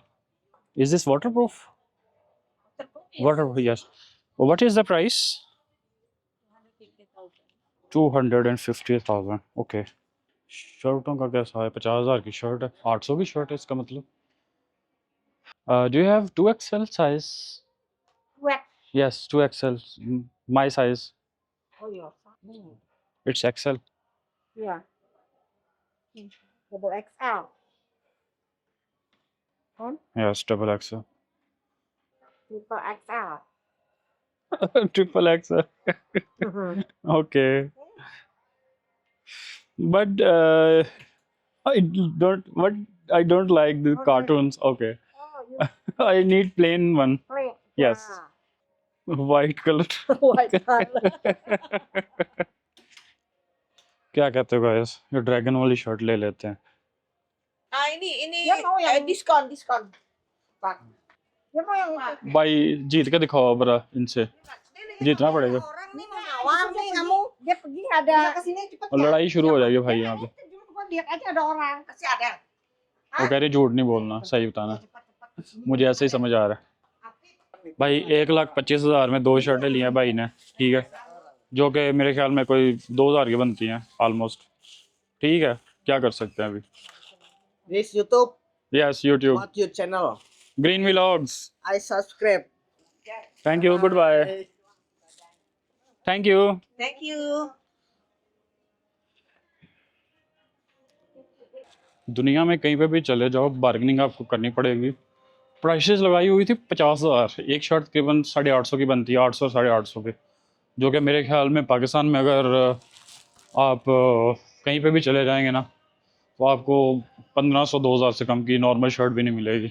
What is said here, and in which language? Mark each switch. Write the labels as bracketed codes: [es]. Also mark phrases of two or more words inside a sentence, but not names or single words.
[en] Is this water proof? Water proof, yes. What is the price? 250,000. Okay. [ur] شرٹوں کا کیسا ہے? 50,000 کی شرٹ ہے، 800 کی شرٹ ہے اس کا مطلب. [en] Do you have 2XL size? Wet. Yes, 2XL. My size. Oh, your. It's XL. Yeah. Double XL. Yes double XL Triple XL. Triple XL okay but I don't like the Okay. cartoons. Okay. Oh, you I need plain one. play. Yes. White color. White color. [ur] کیا کہتے ہو guys? یہ ڈریگن والی شرٹ لے لیتے ہیں. [id] Ini Dia mau yang diskon. Bang. Dia mau yang [ur] بھائی جیت کے دکھاؤ برا ان سے. جیتنا پڑے گا. [id] orang nih nawar nih kamu. Dia pergi ada. Bisa kesini cepet. [ur] اور لڑائی شروع ہو جائے گی بھائی یہاں پے. [id] Lihat aja ada orang. Pasti ada. [ur] وہ کہہ رہے جھوٹ نہیں بولنا، صحیح بتانا. مجھے ایسے ہی سمجھ آ رہا ہے. بھائی 1,25,000 میں 2 شرٹیں لی ہیں بھائی نے، ٹھیک ہے، جو کہ میرے خیال میں کوئی 2,000 کی بنتی ہیں آلموسٹ. ٹھیک ہے، کیا کر سکتے ہیں ابھی. [en] This YouTube, Yes YouTube what's your channel? ग्रीन व्लॉग्स. I subscribe. Thank you, good bye. Thank you. Thank you. [ur] دنیا میں کہیں پے بھی چلے جاؤ بارگیننگ آپ کو کرنی پڑے گی. پرائسز لگائی ہوئی تھی 50,000. ایک شرٹ تقریباً 850 کی بنتی ہے، 800 850 کی، جو کہ میرے خیال میں پاکستان میں اگر آپ کہیں پے بھی چلے جائیں گے نا تو آپ کو 1,500 2,000 سے کم کی نارمل شرٹ بھی نہیں ملے گی.